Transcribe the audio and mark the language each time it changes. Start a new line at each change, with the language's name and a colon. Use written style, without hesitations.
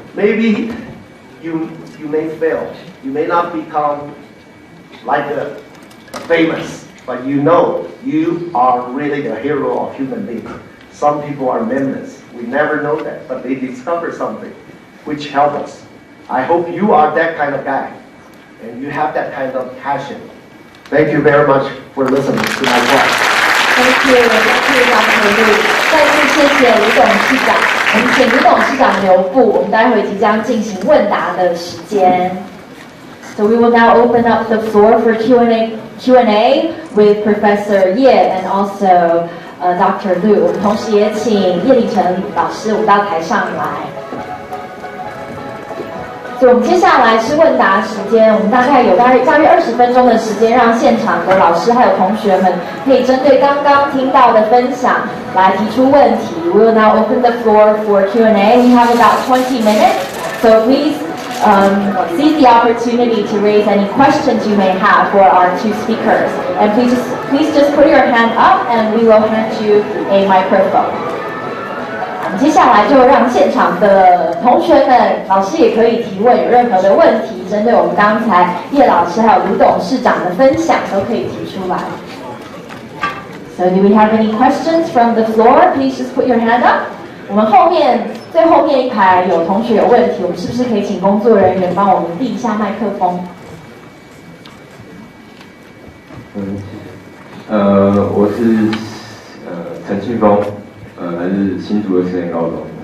English: Maybe you may fail. You may not become like a famous, but you know you are really a hero of human beings. Some people are members. We never know that, but they discover something which help us. I hope you are that kind of guy, and you have that kind of passion. Thank you very much for listening to my talk. Thank you, Dr. Lu.
Chinese: 再次谢谢卢董事长。我们请卢董事长留步，我们待会即将进行问答的时间。
English: So we will now open up the floor for Q&A with Professor Ye and also Dr. Lu.
Chinese: 我们同时也请叶秉成老师，我们到台上来。所以我们接下来是问答时间，我们大概有大约20分钟的时间，让现场的老师还有同学们可以针对刚刚听到的分享来提出问题。
English: We will now open the floor for Q&A. We have about 20 minutes, so please seize the opportunity to raise any questions you may have for our two speakers. And please just put your hand up, and we will hand you a microphone.
Chinese: 接下来就让现场的同学们、老师也可以提问，有任何的问题，针对我们刚才叶老师还有卢董事长的分享，都可以提出来。
English: So do we have any questions from the floor? Please just put your hand up.
Chinese: 我们最后面一排有同学有问题，我们是不是可以请工作人员帮我们递一下麦克风？我是陈庆峰。来自新竹的实验高中。